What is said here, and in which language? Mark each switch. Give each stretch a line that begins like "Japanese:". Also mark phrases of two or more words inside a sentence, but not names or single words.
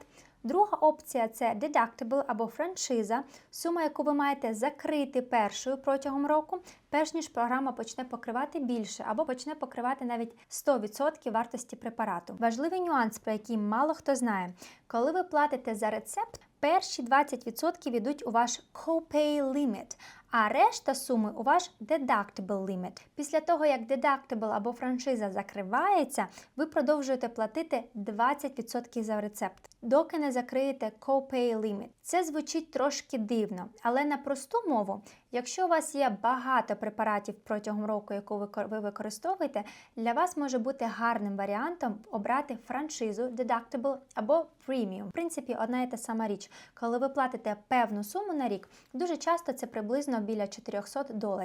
Ukrainian: Друга опція – це deductible або франшиза, сума, яку ви маєте закрити першою протягом року, перш ніж програма почне покривати більше або почне покривати навіть 100% вартості препарату. Важливий нюанс, про який мало хто знає. Коли ви платите за рецепт, перші 20% йдуть у ваш
English: co-pay limit,
Ukrainian: а решта суми у ваш
English: deductible limit.
Ukrainian: Після того, як deductible або франшиза закривається, ви продовжуєте платити 20% за рецепт, доки не закриєте
English: co-pay limit.
Ukrainian: Це звучить трошки дивно, але на просту мову, якщо у вас є багато препаратів протягом року, яку ви використовуєте, для вас може бути гарним варіантом обрати франшизу, deductible або premium. В принципі, одна і та сама річ. Коли ви платите певну суму на рік, дуже часто це приблизно біля $400.